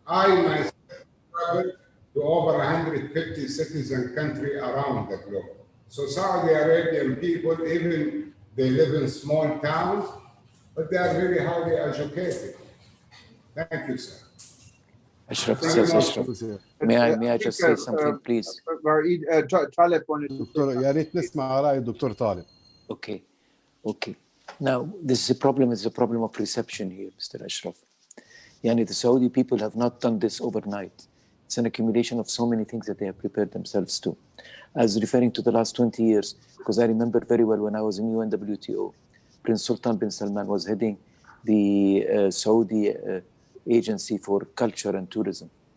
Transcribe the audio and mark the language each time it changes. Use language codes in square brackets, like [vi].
[en] I myself traveled to over 150 cities and countries around the globe. So Saudi Arabian people, even they live in small towns, but they are very highly educated. Thank you, sir. Ashraf, may I just say something, please? Talib wanted to. [ar] دكتور يا ريت نسمع رأي الدكتور طالب. [en] Okay. Now, this is a problem of perception here, Mr. Ashraf. The Saudi people have not done this overnight. It's an accumulation of so many things that they have prepared themselves to. As referring to the last 20 years, because I remember very well when I was in UNWTO, Prince Sultan bin Salman was heading the Saudi Agency for Culture and Tourism.